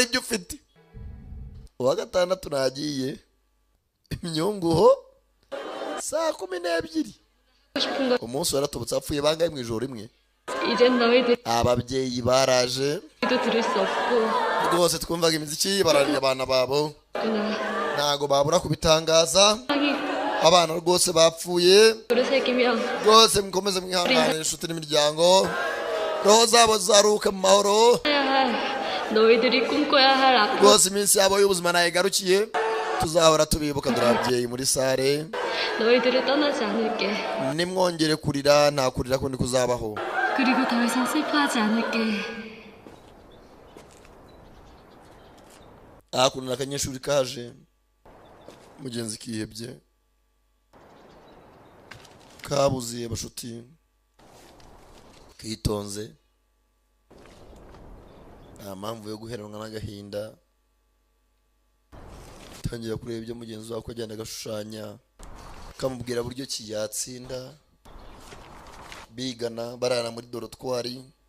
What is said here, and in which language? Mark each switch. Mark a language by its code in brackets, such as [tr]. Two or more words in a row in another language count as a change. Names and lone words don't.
[rw] byo ufite uwa gatandatu nagiye imyunguho saa 12 umunsi waratubutse apfuye bangaye mu ijoro rimwe ababyeyi baraje rwose twumvaga imiziki bararira abana babo ntago babura kubitangaza abana rwose bapfuye rwose mukomeze mwihangane inshuti n'imiryango roho zabo zaruka mu mahoro rwose iminsi yabo y'ubuzima nayigarukiye tuzahora tubibuka dore ababyeyi muri sare nimwongere kurira nta kurira ko ndi kuzabaho [ko] 그리고 더 이상 슬퍼하지 않을게. [rw] kuna akanyeshuri kaje mugenzi kihebye kabuziye bashuti kitonze nta mpamvu yo guheranwa n'agahinda tangira kureba ibyo mugenzi wawe ko agenda agashushanya kamubwira buryo ki yatsinda bigana barara muri dorotwari